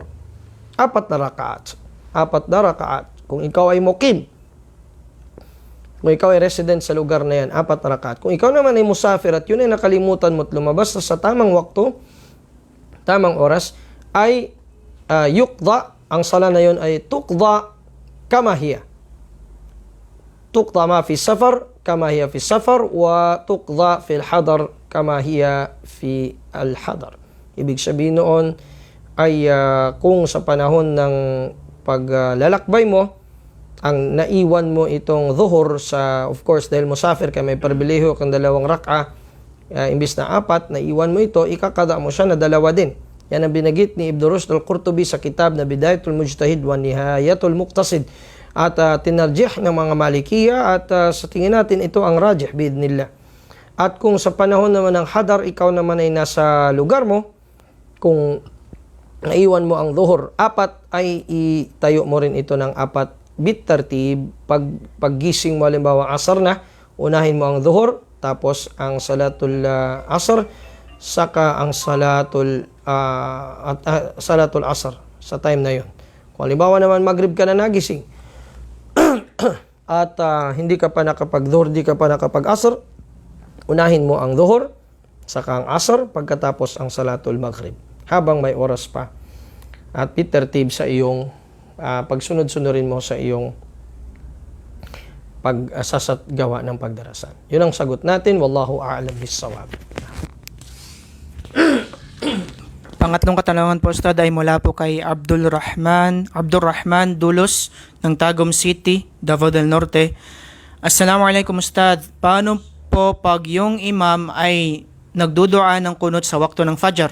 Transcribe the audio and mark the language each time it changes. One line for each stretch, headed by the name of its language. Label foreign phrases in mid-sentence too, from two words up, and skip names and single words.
Filipino: 4 na rakaat. 4 na rakaat. Kung ikaw ay mukim, kung ikaw ay resident sa lugar na yan, 4 na rakaat. Kung ikaw naman ay musafir at yun ay nakalimutan mo at lumabas sa tamang wakto, tamang oras, ay yuqda, ang sala na yun ay
Arabic: تقضى كما هي. تقضى ما في سفر كما هي في سفر وتقضى في الحضر كما هي في الحضر.
Filipino: Ibig sabihin noon ay kung sa panahon ng paglalakbay mo, ang naiwan mo itong dhuhur sa,
English: of course,
Filipino: dahil musafir ka, may pribilehiyo kang 2 rak'a, imbis na 4, naiwan mo ito, ikakada mo siya na 2 din. Yan ang binagit ni Ibn Rushd al-Qurtubi sa kitab na Bidayatul Mujtahid wa Nihayatul Muqtasid, at tinarjih ng mga Malikiya, at sa tingin natin ito ang
Arabic: راجح بإذن الله.
Filipino: At kung sa panahon naman ng hadar, ikaw naman ay nasa lugar mo, kung naiwan mo ang dhuhur 4, ay itayo mo rin ito ng 4 bitartib. Paggising mo halimbawa asar na, unahin mo ang dhuhur, tapos ang
Arabic: صلاة العصر,
Filipino: saka ang
Arabic: صلاة العصر
Filipino: sa time na yun. Kung halimbawa naman maghrib ka na nagising at hindi ka pa nakapag-dhuhur, hindi ka pa nakapag-asr, unahin mo ang dhuhur, saka ang asr, pagkatapos ang
Arabic: صلاة المغرب,
Filipino: habang may oras pa. At bitartib sa iyong pagsunod-sunurin mo sa iyong pagsasagawa ng pagdarasan. Yun ang sagot natin.
Arabic: والله أعلم بالصواب.
Filipino: Pangatlong katanungan po, Ustad, ay mula po kay Abdul Rahman Dulos ng Tagum City, Davao del Norte. Assalamualaikum, Ustad. Paano po pag yung imam ay nagdudua ng kunut sa wakto ng Fajr?